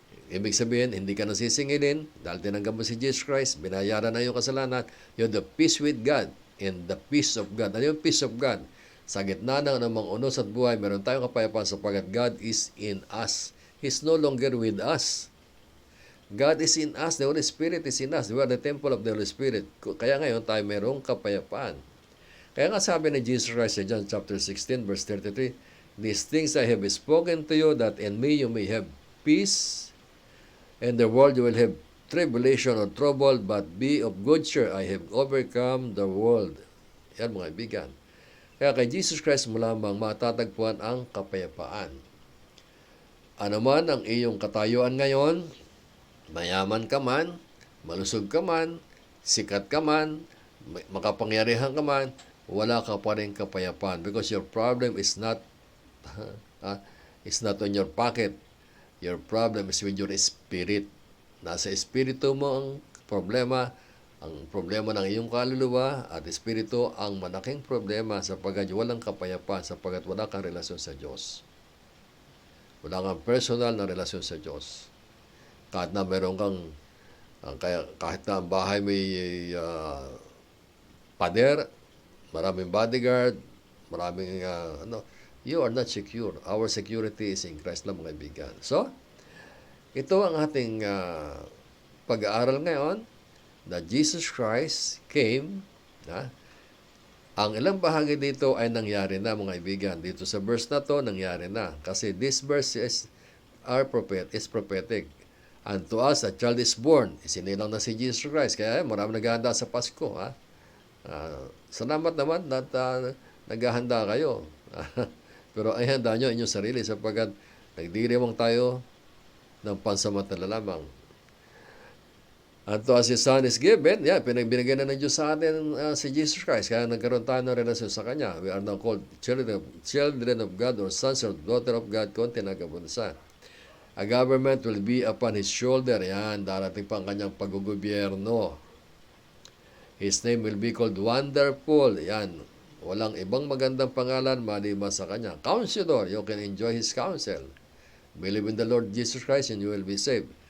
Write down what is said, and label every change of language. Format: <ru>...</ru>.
<tl>Ibig sabihin, hindi ka nasisingilin dahil tinanggap mo si Jesus Christ, binayaran na iyong kasalanan,</tl> <en>you have the peace with God and the peace of God.</en> <tl>Ano yung peace of God? Sa gitna ng mga unos at buhay, meron tayong kapayapaan sapagkat</tl> <en>God is in us. He's no longer with us. God is in us. The Holy Spirit is in us. We are the temple of the Holy Spirit.</en> <tl>Kaya ngayon tayo merong kapayapaan. Kaya nga sabi ni Jesus Christ sa John chapter 16 verse 33,</tl> <en>these things I have spoken to you that in me you may have peace. In the world you will have tribulation or trouble, but be of good cheer. I have overcome the world.</en> <tl>Yan mga kaibigan. Kaya kay Jesus Christ mo lamang matatagpuan ang kapayapaan. Ano man ang iyong katayuan ngayon, mayaman ka man, malusog ka man, sikat ka man, makapangyarihan ka man, wala ka pa rin kapayapaan</tl> <en>because your problem is not on your pocket. Your problem is with your spirit.</en> <tl>Nasa espiritu mo ang problema ng iyong kaluluwa at espiritu ang malaking problema sapagkat walang kapayapaan, sapagkat wala kang relasyon sa Diyos. Wala kang personal na relasyon sa Diyos. Kahit na meron kang, kahit na ang bahay may pader, maraming bodyguard, maraming</tl> <en>you are not secure. Our security is in Christ</en> <tl>lang, mga kaibigan. So, Ito ang ating pag-aaral ngayon,</tl> <en>that Jesus Christ came.</en> <tl>Ang ilang bahagi dito ay nangyari na, mga kaibigan. Dito sa verse na to, nangyari na. Kasi</tl> <en>this verse is prophetic. And to us, a child is born.</en> <tl>Isinilang na si Jesus Christ. Kaya marami naghahanda sa Pasko. Salamat naman at naghahanda kayo. Pero ay handa nyo inyong sarili sapagkat nagdiriwang tayo ng pansamantala lamang. At</tl> <en>to us His Son is given,</en> <tl>pinagbinigay na ng Diyos sa atin si Jesus Christ. Kaya nagkaroon tayo ng relasyon sa Kanya.</tl> <en>We are now called children of God or sons or daughter of God</en> <tl>kung tinagabunsa.</tl> <en>A government will be upon His shoulder.</en> <tl>Yan, darating pa ang Kanyang paggugobyerno. His name will be called Wonderful. Yan, walang ibang magandang pangalan maliban sa Kanya.</tl> <en>Counselor, you can enjoy His counsel. Believe in the Lord Jesus Christ and you will be saved.</en>